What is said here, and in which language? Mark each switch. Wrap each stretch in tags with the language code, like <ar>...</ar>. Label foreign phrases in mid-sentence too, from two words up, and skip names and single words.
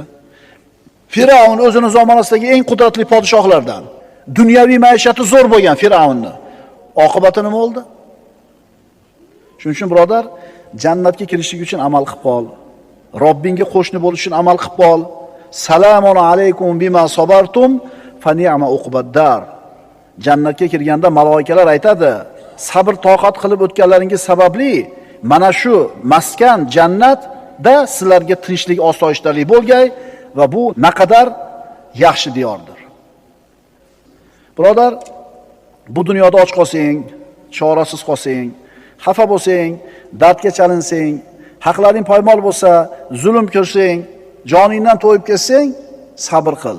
<uz>Firavun o'zining zamonasidagi eng qudratli podshohlardan. Dunyoviy maishati zo'r bo'lgan Firavunni. Oqibati nima bo'ldi? Shuning uchun birodar, jannatga kirishlik uchun amal qilib qol. Robbingga qo'shni bo'lish uchun amal qilib qol.</uz> <ar>سلام عليكم بما صبرتم فنعم عقبى الدار.</ar> <uz>Jannatga kirganda maloikalar aytadi, sabr toqat qilib o'tganlaringiz sababli mana shu maskan jannatda sizlarga tinchlik, osoyishtalik bo'lgay va bu naqadar yaxshi diyordir. Birodar, bu dunyoda och qolsang, chorasiz qolsang, xafa bo'lsang, dardga chalinsang, haqlaring poymol bo'lsa, zulm ko'rsang, joningdan to'yib ketsang, sabr qil.</uz>